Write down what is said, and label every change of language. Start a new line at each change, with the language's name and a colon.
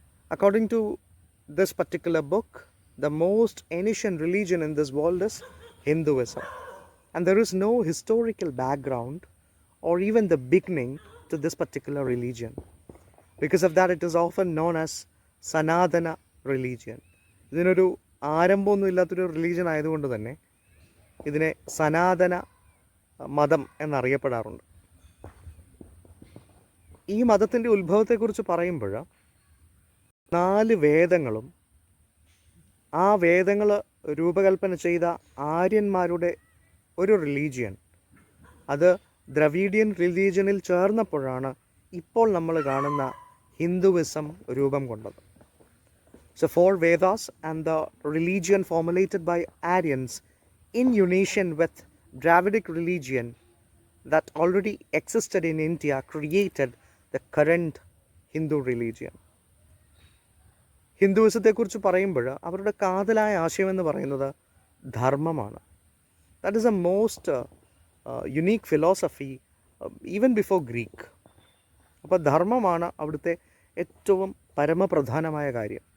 English: According to this particular book, the most ancient religion in this world is Hinduism, and there is no historical background or even the beginning to this particular religion. Because of that, it is often known as Sanatana religion.
Malayalam: ഇതിനൊരു ആരംഭമൊന്നും ഇല്ലാത്തൊരു religion ആയതുകൊണ്ട് തന്നെ ഇതിനെ സനാതന മതം എന്നറിയപ്പെടാറുണ്ട്. ഈ മതത്തിൻ്റെ ഉത്ഭവത്തെക്കുറിച്ച് പറയുമ്പോൾ 4 വേദങ്ങളും ആ വേദങ്ങൾ രൂപകൽപ്പന ചെയ്ത ആര്യന്മാരുടെ ഒരു റിലീജിയൻ, അത് ദ്രവീഡിയൻ റിലീജിയനിൽ ചേർന്നപ്പോഴാണ് ഇപ്പോൾ നമ്മൾ കാണുന്ന ഹിന്ദുവിസം രൂപം കൊണ്ടത്.
English: So 4 Vedas and the religion formulated by Aryans in unison with Dravidic religion that already existed in India created the current Hindu religion.
Malayalam: ഹിന്ദുവിസത്തെക്കുറിച്ച് പറയുമ്പോൾ അവരുടെ കാതലായ ആശയമെന്ന് പറയുന്നത് ധർമ്മമാണ്.
English: That is a most unique philosophy even before Greek.
Malayalam: അപ്പോൾ ധർമ്മമാണ് അവിടുത്തെ ഏറ്റവും പരമപ്രധാനമായ കാര്യം.